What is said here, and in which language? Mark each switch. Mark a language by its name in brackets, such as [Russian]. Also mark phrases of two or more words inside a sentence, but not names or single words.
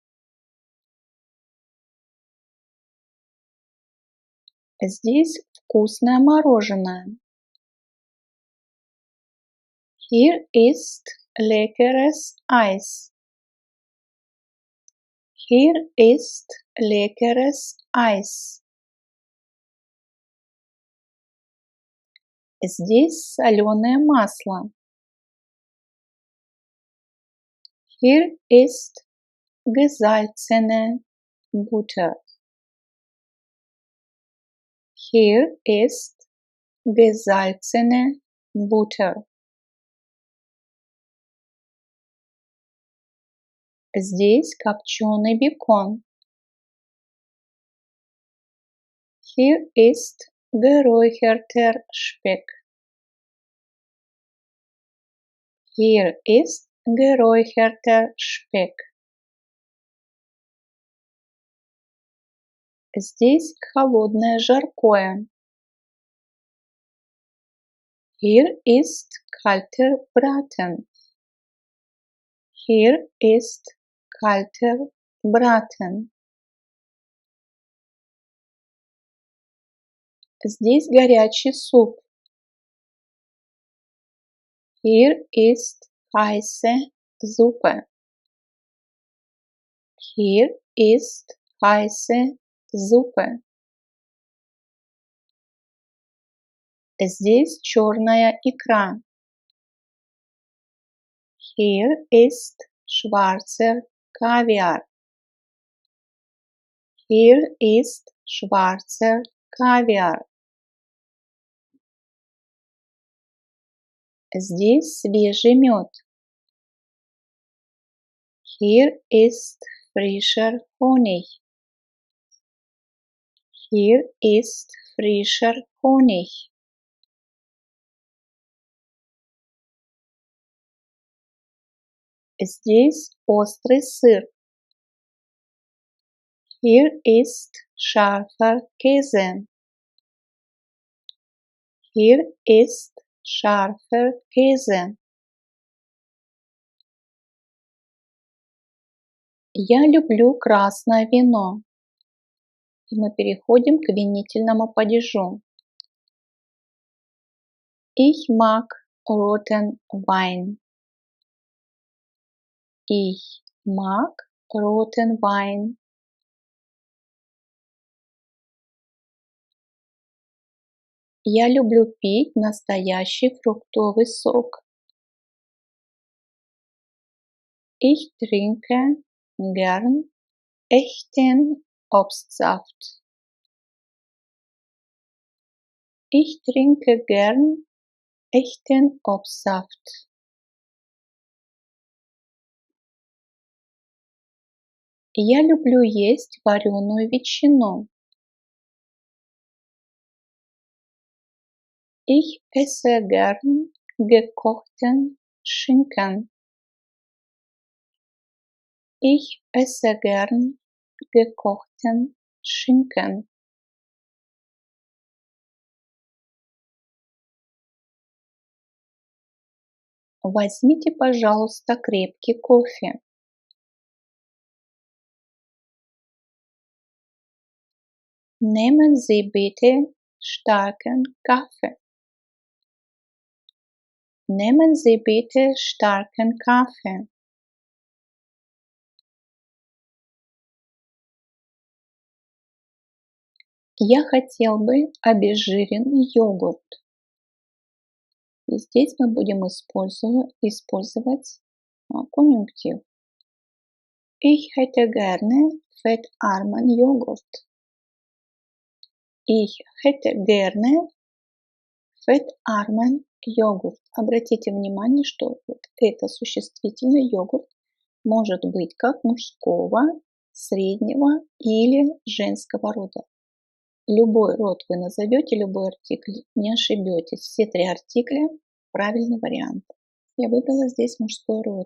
[Russian] Здесь вкусное мороженое. [German] Hier ist leckeres Eis. Hier ist leckeres Eis. [Russian] Здесь соленое масло. [German] Hier ist gesalzene Butter. Hier ist gesalzene Butter. [Russian] Здесь копченый бекон. [German] Hier ist geräucherter Speck. Hier ist geräucherter Speck. [Russian] Здесь холодное жаркое. [German] Hier ist kalter Braten. Hier ist kalter Braten. [Russian] Здесь горячий суп. [German] Hier ist heiße Suppe. Hier ist heiße Suppe. [Russian] Здесь черная икра. [German] Hier ist schwarzer Kaviar. Hier ist schwarzer Kaviar. [Russian] Здесь свежий мед. [German] Hier ist frischer Honig. Hier ist frischer Honig. [Russian] Здесь острый сыр. [German] Hier ist scharfer Käse. Hier ist scharfer Käse. [Russian] Я люблю красное вино. И мы переходим к винительному падежу. [German] Ich mag roten Wein. Ich mag roten Wein. [Russian] Я люблю пить настоящий фруктовый сок. [German] Ich trinke gern echten Obstsaft. Ich trinke gern echten Obstsaft. [Russian] Я люблю есть вареную ветчину. [German] Ich esse gern gekochten Schinken. Ich esse gern gekochten Schinken. [Russian] Возьмите, пожалуйста, крепкий кофе. [German] Nehmen Sie bitte starken Kaffee. Nehmen Sie bitte starken Kaffee. [Russian] Я хотел бы обезжиренный йогурт. И здесь мы будем использовать конъюнктив. [German] Ich hätte gerne fettarmen Joghurt. Ich hätte gerne fettarmen Joghurt. [Russian] Обратите внимание, что вот это существительный йогурт может быть как мужского, среднего или женского рода. Любой род вы назовете, любой артикль, не ошибетесь. Все три артикля – правильный вариант. Я выбрала здесь мужской род.